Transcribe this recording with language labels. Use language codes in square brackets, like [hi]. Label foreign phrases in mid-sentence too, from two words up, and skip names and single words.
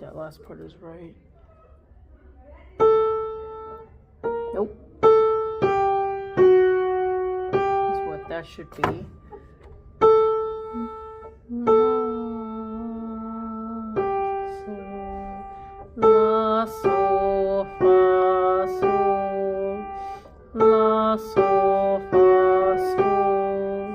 [en] last part is right. Nope. That's what that should be. La, sol, fa, sol. La, sol, fa, sol.